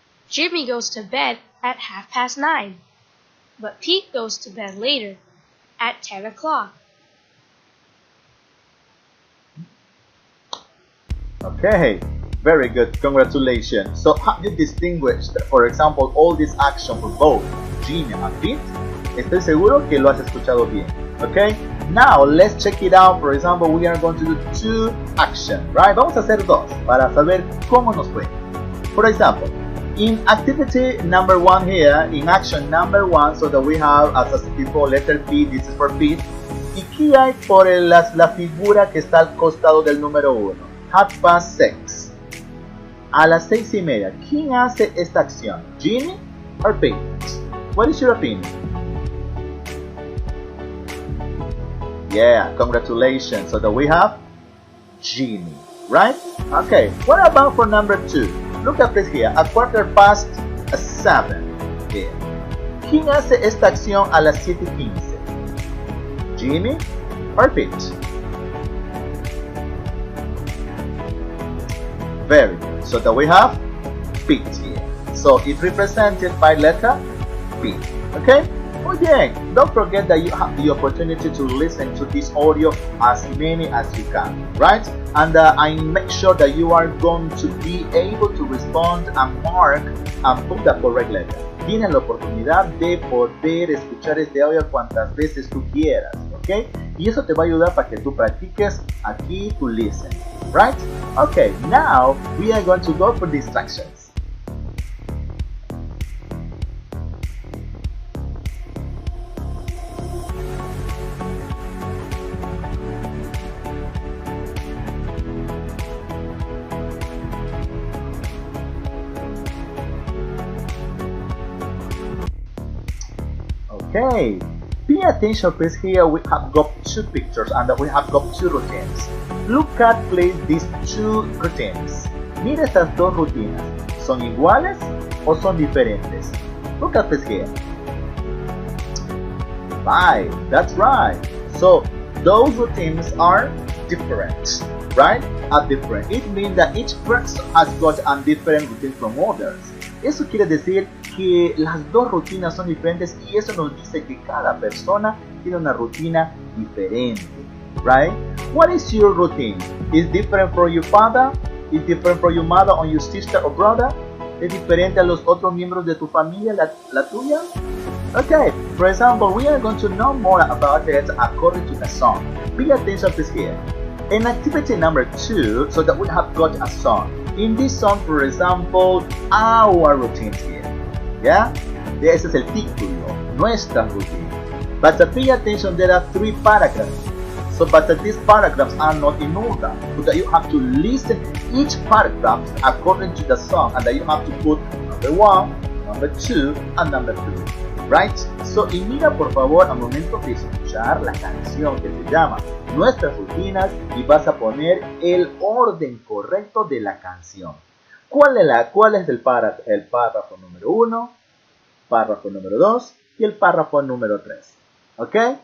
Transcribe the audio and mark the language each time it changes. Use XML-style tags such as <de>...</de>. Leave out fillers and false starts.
<en>Jimmy goes to bed at 9:30, but Pete goes to bed later, at 10 o'clock. Okay, very good. Congratulations. So, have you distinguished, for example, all this action for both Jimmy and Pete?</en> <es>Estoy seguro que lo has escuchado bien.</es> <en>Okay, now let's check it out. For example, we are going to do two actions, right?</en> <es>Vamos a hacer dos para saber cómo nos fue.</es> <en>For example, in activity number 1 here, in action number 1, so that we have, as I said before, letter P, this is for Pete.</en> <es>¿Y qué hay por la figura que está al costado del número 1? 6:30. A las 6:30. ¿Quién hace esta acción?</es> <en>¿Jimmy or Pete? What is your opinion? Yeah, congratulations. So that we have Jimmy, right? Okay, what about for number 2? Look at this here, 7:15 here.</en> <es>¿Quién hace esta acción a las 7:15?</es> <en>¿Jimmy or Pete? Very good. So that we have Pete here. So it's represented by letter P. Okay?</en> <es>Muy bien.</es> <en>Don't forget that you have the opportunity to listen to this audio as many as you can, right? And I make sure that you are going to be able to respond and mark and put the correct letter.</en> <es>Tienes la oportunidad de poder escuchar este audio cuantas veces tú quieras, ¿ok? Y eso te va a ayudar para que tú practiques aquí tu listen, right?</es> <en>Okay, now we are going to go for distractions. Okay, pay attention please. Here we have got two pictures and we have got two routines. Look at please these two routines.</en> <es>Mira estas dos rutinas. ¿Son iguales o son diferentes?</es> <en>Look at this here. Right, that's right. So those routines are different, right? Are different. It means that each person has got a different routine from others.</en> <es>Eso quiere decir que las dos rutinas son diferentes y eso nos dice que cada persona tiene una rutina diferente, right?</es> <en>What is your routine? Is different from your father? Is different from your mother or your sister or brother?</en> <es>¿Es diferente a los otros miembros de tu familia, la tuya?</es> <en>Okay, for example, we are going to know more about it according to the song. Pay attention please here. In activity number 2, so that we have got a song. In this song, for example, our routines here. Yeah?</en> <es>Ese es el título, nuestra routine.</es> <en>But pay attention, there are 3 paragraphs. So, but these paragraphs are not in order. So that you have to listen each paragraph according to the song, and that you have to put number 1, number 2, and number 3. Right?</en> <es>So, y mira por favor al momento de escuchar la canción que se llama Nuestras Rutinas y vas a poner el orden correcto de la canción. ¿Cuál es el párrafo número 1, párrafo número 2 y el párrafo número 3? ¿Ok?</es>